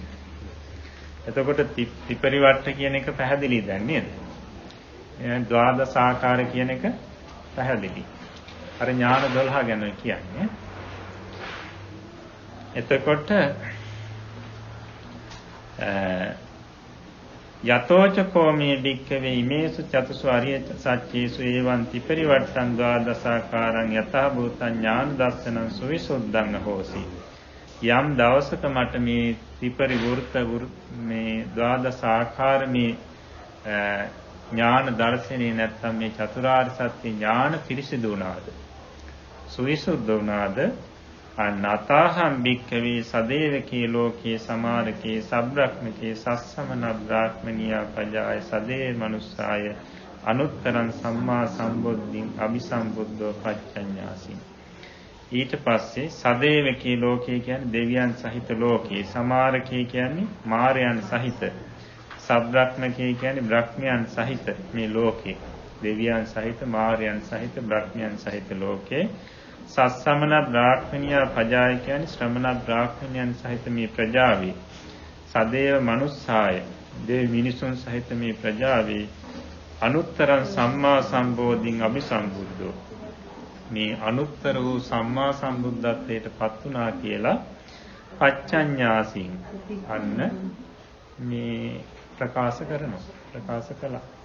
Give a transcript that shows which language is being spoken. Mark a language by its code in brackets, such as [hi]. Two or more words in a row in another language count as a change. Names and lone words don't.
[si] එතකොට ත්‍රිපරිවට්ඨ කියන එක පැහැදිලි දැන් නේද? ද්වාදස ආකාර කියන එක පැහැදිලි. අර ඥාන 12 ගැන කියන්නේ. එතකොට [pi] යතෝචකෝ මේ භික්ඛවේ ඉමේසු චතුසු අරිය සත්‍යේසු එවං ත්‍රිපරිවට්ඨං ද්වාදසාකාරං යතහ භූතං ඥාන දර්ශනං සුවිසුද්ධං හෝසි. [si] යම් දවසක මට මේ ත්‍රිපරිවෘත මේ ද්වාදස ආකාර මේ ඥාන දර්ශනේ නැත්තම් මේ චතුරාර්ය සත්‍ය ඥාන පිරිසිදු වුණාද, සුවිසුද්ධ වුණාද, [pi] අනතහම් භික්ඛවේ සදේවකේ ලෝකේ සමාරකේ සබ්‍රක්මකේ සස්සමන බ්‍රාහ්මනියා පජාය සදේ මනුස්සාය අනුත්තරං සම්මා සම්බුද්ධින් අபிසම්බුද්ධෝ පච්චඤ්ඤාසි. [si] ඊට පස්සේ [pi] සදේවකේ ලෝකේ [si] කියන්නේ දෙවියන් සහිත ලෝකේ, සමාරකේ කියන්නේ මාරයන් සහිත, සබ්‍රක්මකේ කියන්නේ බ්‍රහ්මයන් සහිත මේ ලෝකේ, දෙවියන් සහිත මාරයන් සහිත බ්‍රහ්මයන් සහිත ලෝකේ, [pi] සස්සමන බ්‍රාහ්මනියා පජාය [si] කියන්නේ ශ්‍රමණ බ්‍රාහ්මණයන් සහිත මේ ප්‍රජාවේ, [pi] සදේව මනුස්සාය [si] දෙවි මිනිසුන් සහිත මේ ප්‍රජාවේ [pi] අනුත්තරං සම්මා සම්බෝධින් අபிසම්බුද්ධෝ [si] මේ අනුත්තර වූ සම්මා සම්බුද්ධත්වයට පත් වුණා කියලා පච්චඤ්ඤාසින් අන්න මේ ප්‍රකාශ කළා.